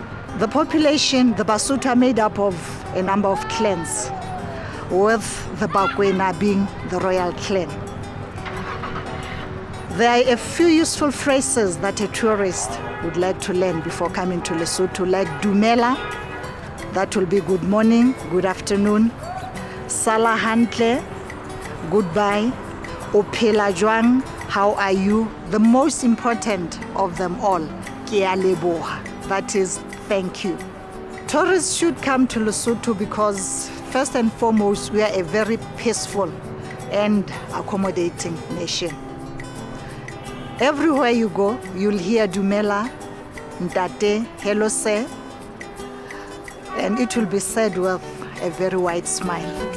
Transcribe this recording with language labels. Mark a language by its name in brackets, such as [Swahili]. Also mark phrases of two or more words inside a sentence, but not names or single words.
[English] The population, the Basotho, are made up of a number of clans, with the Bakwena being the royal clan. There are a few useful phrases that a tourist would like to learn before coming to Lesotho, like Dumela, that will be good morning, good afternoon. [Southern Sotho] Sala Hantle, goodbye. Ophela jwang, [English] how are you? The most important of them all, [Southern Sotho] Ke a leboha, [English] that is thank you. Tourists should come to Lesotho because first and foremost, we are a very peaceful and accommodating nation. Everywhere you go, you'll hear [Southern Sotho] Dumela, Ntate, [English] hello sir, and it will be said with a very wide smile.